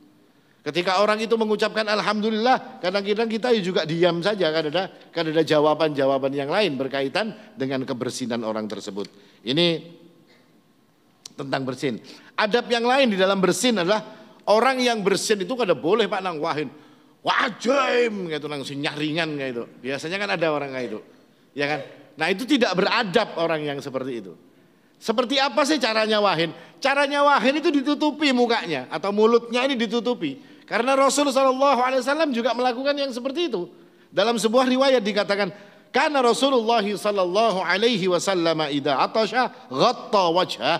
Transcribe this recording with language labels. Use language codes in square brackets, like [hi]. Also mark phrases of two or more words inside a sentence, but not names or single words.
[id] Ketika orang itu mengucapkan alhamdulillah, kadang-kadang kita juga diam saja, kan ada jawaban-jawaban yang lain berkaitan dengan kebersihan orang tersebut. Ini tentang bersin. Adab yang lain di dalam bersin adalah orang yang bersin itu kada boleh Pak [bjn] nang wahin wajim gitu, nang nyaringan gitu. [id] Biasanya kan ada orang kayak itu, ya kan? Nah itu tidak beradab orang yang seperti itu. Seperti apa sih caranya wahin? Caranya wahin itu ditutupi mukanya atau mulutnya ini ditutupi. Karena Rasulullah SAW juga melakukan yang seperti itu. Dalam sebuah riwayat dikatakan, karena Rasulullah SAW [ar] إذا عطس غطى وجهه.